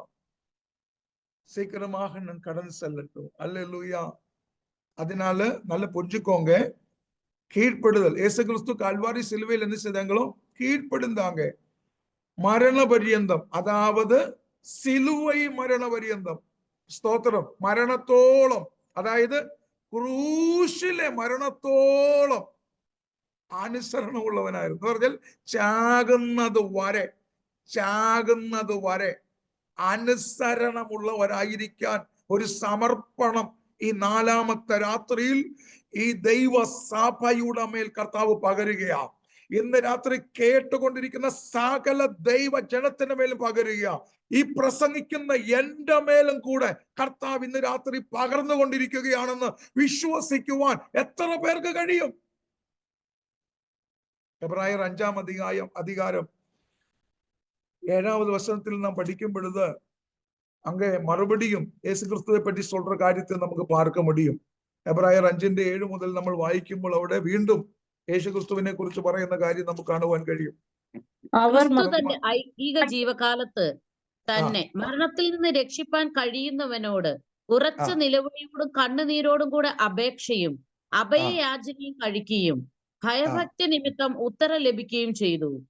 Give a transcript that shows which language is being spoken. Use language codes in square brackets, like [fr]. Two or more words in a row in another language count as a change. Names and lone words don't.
[ta] சீக்கிரமாக நான் கடந்து செல்லட்டும். அல்லேலூயா. அதனால நல்ல புரிஞ்சுக்கோங்க, கீழ்ப்படுதல். இயேசு கிறிஸ்து கல்வாரி சிலுவையில் என்ன செய்தாங்களோ கீழ்ப்படுந்தாங்க. மரண பரியந்தம், அதாவது சிலுவை மரண பரியந்தம். [ml] സ്തോത്രം. മരണത്തോളം, അതായത് ക്രൂശിലെ മരണത്തോളം അനുസരണമുള്ളവനായിരുന്നു. എന്ന് പറഞ്ഞാൽ ചാകുന്നത് വരെ അനുസരണമുള്ളവരായിരിക്കാൻ ഒരു സമർപ്പണം ഈ 4ാമത്തെ രാത്രിയിൽ ഈ ദൈവസഭയുടെ മേൽ കർത്താവ് പകരുകയാണ്. ഇന്ന് രാത്രി കേട്ടുകൊണ്ടിരിക്കുന്ന സകല ദൈവ ജനത്തിന്റെ മേലും പകരുക. ഈ പ്രസംഗിക്കുന്ന എന്റെ മേലും കൂടെ കർത്താവ് ഇന്ന് രാത്രി പകർന്നുകൊണ്ടിരിക്കുകയാണെന്ന് വിശ്വസിക്കുവാൻ എത്ര പേർക്ക് കഴിയും? [ta] എബ്രായർ 5-ാം அதிகாரம் 7வது வசனத்தில் நாம் படிக்கும் பொழுது அங்கே மறுபடியும் இயேசு கிறிஸ்துவை பற்றி சொல்ற காரியத்தை நமக்கு பார்க்க முடியும். [ml] എബ്രായർ 5:7 മുതൽ നമ്മൾ വായിക്കുമ്പോൾ അവിടെ വീണ്ടും യേശു ക്രിസ്തുവിനെ കുറിച്ച് പറയുന്ന കാര്യം നമുക്ക് കാണുവാൻ കഴിയും. ക്രിസ്തു തന്റെ ഐഹിക ജീവകാലത്ത് തന്നെ മരണത്തിൽ നിന്ന് രക്ഷിപ്പാൻ കഴിയുന്നവനോട് ഉറച്ച നിലവിളിയോടും കണ്ണുനീരോടും കൂടെ അപേക്ഷയും അഭയയാചനയും കഴിക്കുകയും ഭയഭക്തി നിമിത്തം ഉത്തരം ലഭിക്കുകയും ചെയ്തു.